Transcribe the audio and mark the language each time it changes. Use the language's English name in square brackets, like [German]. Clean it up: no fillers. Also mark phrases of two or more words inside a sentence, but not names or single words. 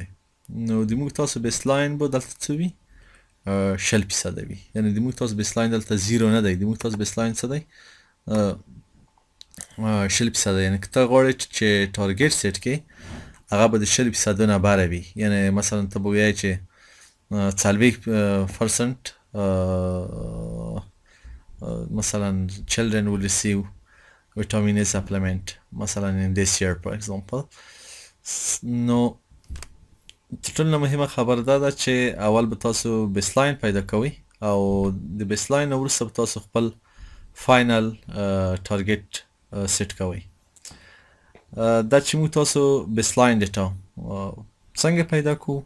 [Pashto] نو د موږ تاسو بیسلاین به دلته څه وي 60% وي، یعنی د موږ تاسو بیسلاین دلته زیرو نه دی، د موږ تاسو بیسلاین څه دی 60%. یعنی که ته غواړې چې [English] target set [Pashto] کړې هغه به د 60% نه بره وي، یعنی مثلا ته به وایې چې 40% مثلا [English] children will receive vitamin A supplement [Pashto] مثلا [English] in this year for example. [Pashto] نو تر ټولو مهمه خبر دا ده چې اول به تاسو بیسلاین پیدا کوئ او د بیسلاین وروسته به تاسو خپل [English] final target set [Pashto] کوئ. دا چې موږ تاسو [English] baseline data [Pashto] څنګه پیدا کوو؟